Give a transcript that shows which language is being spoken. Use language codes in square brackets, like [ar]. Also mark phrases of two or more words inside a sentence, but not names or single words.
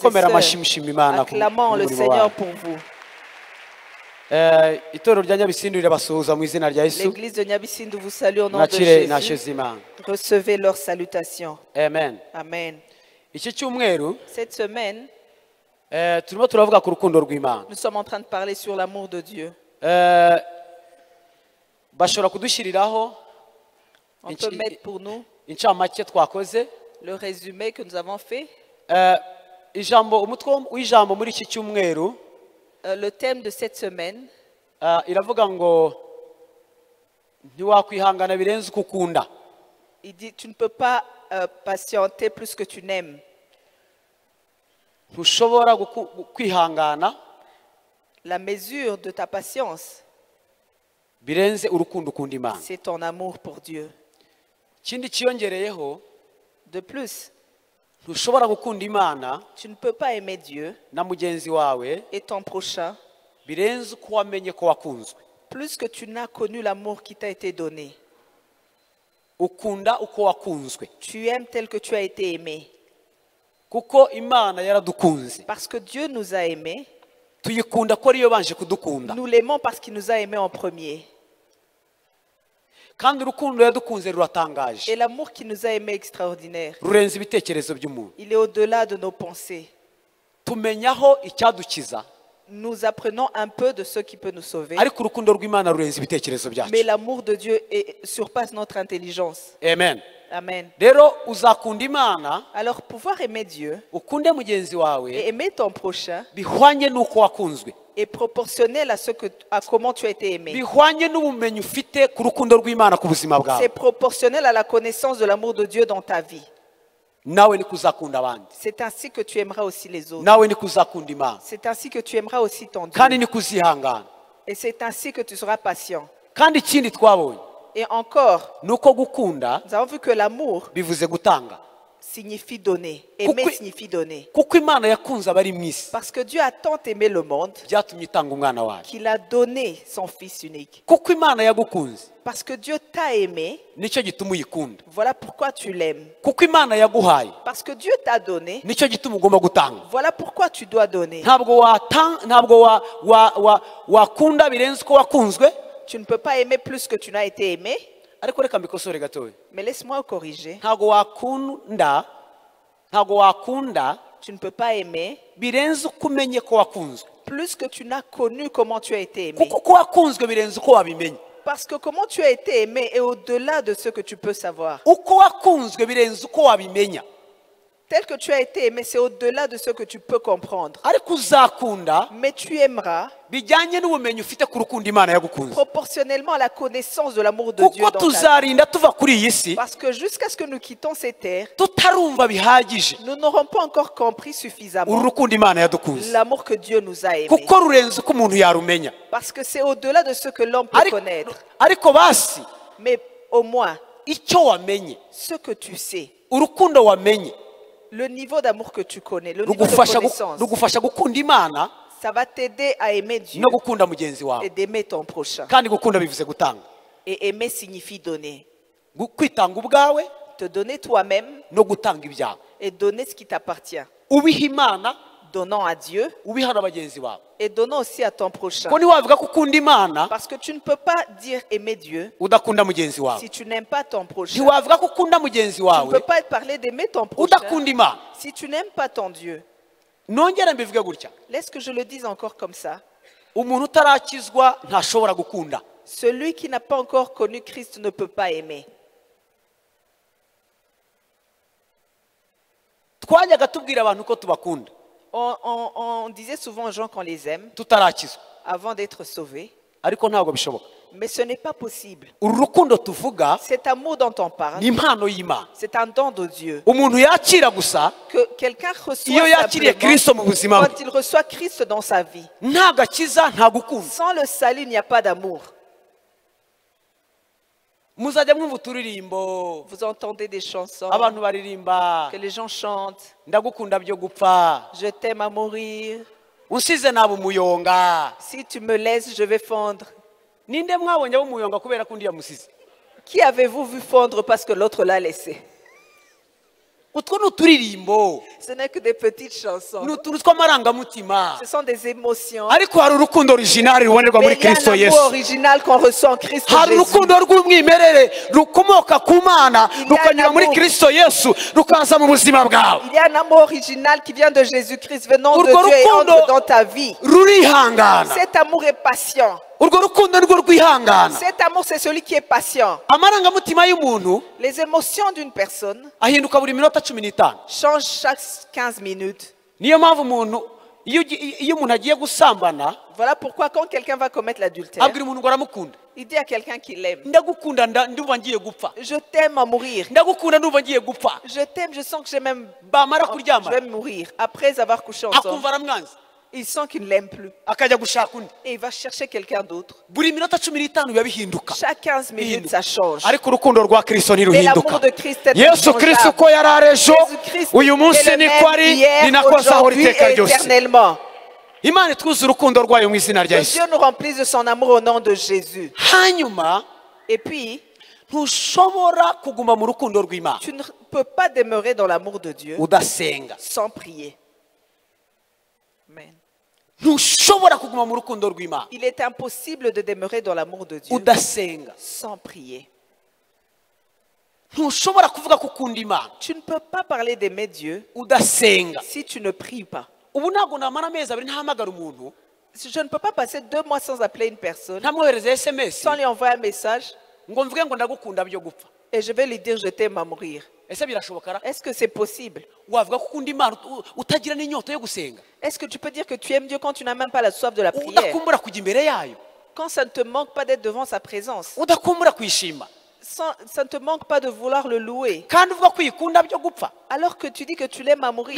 [rw] Mwikomere amashyi [fr] sœurs. [rw] mushima Imana ku [fr] Acclamons le [rw] murimo [fr] Seigneur [rw] wayo. [fr] pour vous. [rw] Itorero rya Nyabisindu rirabasuhuza mu izina rya Yesu. [fr] L'église de Nyabisindu vous salue au nom de [rw] Nakire [fr] Jésus. [rw] ntashyo z'Imana. [fr] Recevez leurs salutations. [rw] Amen. [fr] Amen. [rw] Iki cyumweru [fr] Cette semaine, [rw] turimo turavuga ku rukundo rw'Imana. [fr] nous sommes en train de parler sur l'amour de Dieu. [rw] Bashobora kudushyiriraho [fr] On peut mettre pour nous [rw] incamake twakoze. [fr] le résumé que nous avons fait. [rw] Umutwe w'ijambo muri iki cyumweru [fr] Le thème de cette semaine, [rw] iravuga ngo ntiwakwihangana birenze uko ukunda. [fr] il dit tu ne peux pas patienter plus que tu n'aimes. [rw] Ntushobora kwihangana [fr] La mesure de ta patience, [rw] birenze urukundo ukunda Imana. [fr] c'est ton amour pour Dieu. [rw] Ikindi cyiyongereyeho, [fr] De plus, [rw] ntushobora gukunda Imana [fr] tu ne peux pas aimer Dieu [rw] na mugenzi wawe [fr] et ton prochain [rw] birenze uko wamenye ko wakunzwe. [fr] plus que tu n'as connu l'amour qui t'a été donné. [rw] Ukunda uko wakunzwe [fr] Tu aimes tel que tu as été aimé. [rw] kuko Imana yaradukunze. [fr] Parce que Dieu nous a aimés, [rw] Tuyikunda ko ariyo banje kudukunda, [fr] nous l'aimons parce qu'il nous a aimés en premier. [rw] kandi urukundo yadukunze ruratangaje, [fr] Et l'amour qui nous a aimés est extraordinaire. [rw] rurenze ibitekerezo by'umuntu. [fr] Il est au-delà de nos pensées. [rw] Tumenyaho icyadukiza [fr] nous apprenons un peu de ce qui peut nous sauver. [rw] ariko urukundo rw'Imana rurenze ibitekerezo byacu. [fr] Mais l'amour de Dieu surpasse notre intelligence. [rw] Amen. [fr] Amen. [rw] Rero uzakunda Imana, [fr] Alors pouvoir aimer Dieu [rw] ukunde mugenzi wawe [fr] et aimer ton prochain [rw] bihwanye n'uko wakunzwe, [fr] est proportionnel à comment tu as été aimé. [rw] bihwanye n'ubumenyi ufite ku rukundo rw'Imana ku buzima [fr] C'est [rw] bwawe. [fr] proportionnel à la connaissance de l'amour de Dieu dans ta vie. [rw] Nawe niko uzakunda abandi, [fr] C'est ainsi que tu aimeras aussi les autres. [rw] nawe niko uzakunda Imana, [fr] C'est ainsi que tu aimeras aussi ton Dieu. [rw] kandi niko uzihangana. [fr] Et c'est ainsi que tu seras patient. [rw] Kandi ikindi twabonye [fr] Et encore, [rw] nuko gukunda [fr] nous avons vu que l'amour [rw] bivuze gutanga, [fr] signifie donner. Aimer Pourquoi- signifie donner. [rw] kuko Imana yakunze abari mu isi [fr] Parce que Dieu a tant aimé le monde [rw] byatumye itanga umwana wayo. [fr] qu'il a donné son Fils unique. [rw] Kuko Imana yagukunze [fr] Parce que Dieu t'a aimé, [rw] nicyo gituma uyikunda. [fr] voilà pourquoi tu l'aimes. [rw] Kuko Imana yaguhaye [fr] Parce que Dieu t'a donné, [rw] nicyo gituma ugomba gutanga. [fr] voilà pourquoi tu dois donner. [rw] Ntabwo wakunda birenze uko wakunzwe. [fr] Tu ne peux pas aimer plus que tu n'as été aimé. [rw] Ariko reka mbikosore gatoya, [fr] Mais laisse-moi corriger. [rw] ntabwo wakunda [fr] Tu ne peux pas aimer [rw] birenze uko umenye ko wakunzwe. [fr] plus que tu n'as connu comment tu as été aimé. [rw] Kuko ko wakunzwe birenze uko wabimenye. [fr] Parce que comment tu as été aimé est au-delà de ce que tu peux savoir. [rw] Uko wakunzwe birenze uko wabimenya. [fr] Tel que tu as été aimé, c'est au-delà de ce que tu peux comprendre. [rw] Ariko uzakunda [fr] Mais tu aimeras [rw] bijyanye n'ubumenyi ufite ku rukundo Imana yagukunze. [fr] proportionnellement à la connaissance de l'amour de Dieu [rw] Kuko [fr] dans ta vie. [rw] tuzarinda tuva kuri iyi si [fr] Parce que jusqu'à ce que nous quittons ces terres, [rw] tutarumva bihagije [fr] nous n'aurons pas encore compris [rw] uru [fr] suffisamment [rw] rukundo Imana yadukunze, [fr] l'amour que Dieu nous a aimé. [rw] kuko rurenze uko umuntu yarumenya. [fr] Parce que c'est au-delà de ce que l'homme peut connaître. [rw] Ariko basi [fr] Mais au moins, [rw] icyo wamenye, [fr] ce que tu sais, [rw] urukundo wamenye [fr] le niveau d'amour que tu connais, le niveau de connaissance, [rw] rugufasha gukunda Imana [fr] ça va t'aider à aimer Dieu [rw] no gukunda mugenzi [fr] et [rw] wawe. [fr] d'aimer ton prochain. [rw] Kandi gukunda bivuze gutanga, [fr] Et aimer signifie donner. [rw] kwitanga ubwawe [fr] Te donner toi-même [rw] no gutanga ibyawe, [fr] et donner ce qui t'appartient. [rw] ubiha Imana, [fr] Donnant à Dieu [rw] ubiha na bagenzi bawe. [fr] et donnant aussi à ton prochain. [rw] Ko ntiwavuga ko ukunda Imana [fr] Parce que tu ne peux pas dire aimer Dieu [rw] udakunda mugenzi wawe, [fr] si tu n'aimes pas ton prochain. [rw] ntiwavuga ko ukunda mugenzi [fr] Tu ne [rw] wawe [fr] peux pas parler d'aimer ton prochain [rw] udakunda Imana. [fr] si tu n'aimes pas ton Dieu. [rw] Nongera mbivuge gutya, [fr] Laisse que je le dise encore comme ça. [rw] umuntu utarakizwa ntashobora gukunda. [fr] Celui qui n'a pas encore connu Christ ne peut pas aimer. [rw] Twajyaga tubwira abantu ko tubakunda [fr] On disait souvent aux gens qu'on les aime [rw] tutarakizwa, [fr] avant d'être sauvés, [rw] ariko ntabwo bishoboka. [fr] mais ce n'est pas possible. [rw] Uru rukundo tuvuga [fr] Cet amour dont on parle, [rw] ni impano y'Imana, [fr] c'est un don de Dieu. [rw] umuntu yakira gusa [fr] Que quelqu'un reçoit [rw] iyo yakiriye [fr] simplement [rw] Kristo mu buzima bwe. [fr] quand il reçoit Christ dans sa vie. [rw] Nta gakiza nta gukunda. [fr] Sans le salut, il n'y a pas d'amour. [rw] Muzajya mwumva uturirimbo [fr] Vous entendez des chansons [rw] abantu baririmba [fr] que les gens chantent. [rw] ndagukunda byo gupfa, [fr] Je t'aime à mourir. [rw] unsize naba umuyonga. [fr] Si tu me laisses, je vais fondre. [rw] Ninde mwabonye abo umuyonga kubera ko undi yamusize? [fr] Qui avez-vous vu fondre parce que l'autre l'a laissé? [rw] Utwo ni uturirimbo, [fr] Ce n'est que des petites chansons. [rw] ni utuntu tw'amarangamutima, [fr] Ce sont des émotions. [rw] ariko hari urukundo original rubonerwa [fr] Mais [rw] muri [fr] il y a [rw] Kristo [fr] un [rw] Yesu. [fr] amour original qu'on reçoit en Christ [rw] Hari [fr] Jésus. [rw] urukundo rw'umwimerere rukomoka ku Mana rukanyura muri Kristo Yesu rukaza mu buzima bwawe. [fr] Il y a un amour original qui vient de Jésus-Christ venant de [rw] Urwo [fr] Dieu et [rw] rukundo [fr] entre dans ta vie. [rw] rurihangana. [fr] Cet amour est patient. [rw] Urwo rukundo nirwo rwihangana. [fr] Cet amour, c'est celui qui est patient. [rw] Amarangamutima y'umuntu [fr] Les émotions d'une personne [rw] ahinduka buri minota 15. [fr] changent chaque 15 minutes. [rw] Niyo mpamvu umuntu iyo umuntu agiye gusambana [fr] Voilà pourquoi quand quelqu'un va commettre l'adultère, [rw] abwira umuntu ngo aramukunda. [fr] il dit à quelqu'un qu'il l'aime. [rw] Ndagukunda ndumva ngiye gupfa. [fr] Je t'aime à mourir. [rw] Ndagukunda ndumva ngiye gupfa. [fr] Je t'aime, je sens que j'ai même... [rw] Bamara [fr] Je [rw] kuryama [fr] vais mourir. Après avoir couché ensemble, [rw] akumva aramwanze [fr] il sent qu'il ne l'aime plus. [rw] akajya gushaka undi. [fr] Et il va chercher quelqu'un d'autre. [rw] Buri minota 15 biba bihinduka. [fr] Chaque 15 minutes, ça change. [rw] Ariko urukundo rwa Kristo [fr] Mais [rw] ntiruhinduka. [fr] l'amour de Christ est [rw] Yesu Kristo [fr] inchangeable. [rw] uko yari ari ejo [fr] Jésus-Christ [rw] uyu munsi [fr] est le [rw] niko [fr] même [rw] ari [fr] hier, [rw] ni nako azahora [fr] aujourd'hui [rw] iteka [fr] et [rw] ryose. [fr] éternellement. [rw] Imana itwuze urukundo rwayo mu izina rya [fr] Que [rw] Yesu. [fr] Dieu nous remplisse de son amour au nom de Jésus. [rw] Hanyuma [fr] Et puis, [rw] ntushobora kuguma mu rukundo rw'Imana [fr] tu ne peux pas demeurer dans l'amour de Dieu [rw] udasenga. [fr] sans prier. [rw] Amen. Ntushobora kuguma mu rukundo rw'Imana [fr] Il est impossible de demeurer dans l'amour de Dieu [rw] udasenga. [fr] sans prier. [rw] Ntushobora kuvuga ko ukunda Imana [fr] Tu ne peux pas parler d'aimer Dieu [rw] udasenga. [fr] si tu ne pries pas. [rw] Ubu ntabwo namara amezi abiri ntahamagara umuntu [fr] Je ne peux pas passer 2 mois sans appeler une personne, [rw] ntamwohereza SMS [fr] sans lui envoyer un message [rw] ngo mvuge ngo ndagukunda byo gupfa. [fr] et je vais lui dire je t'aime à mourir. [rw] Ese birashoboka ra? [fr] Est-ce que c'est possible? [rw] Wavuga ko ukunda Imana utagira n'inyota yo gusenga? [fr] Est-ce que tu peux dire que tu aimes Dieu quand tu n'as même pas la soif de la prière? [rw] Udakumbura kujya imbere yayo? [fr] Quand ça ne te manque pas d'être devant sa présence? [rw] Udakumbura kwishima? [fr] Ça ne te manque pas de vouloir le louer? [rw] Kandi uvuga ko uyikunda byo gupfa? [fr] Alors que tu dis que tu l'aimes à mourir,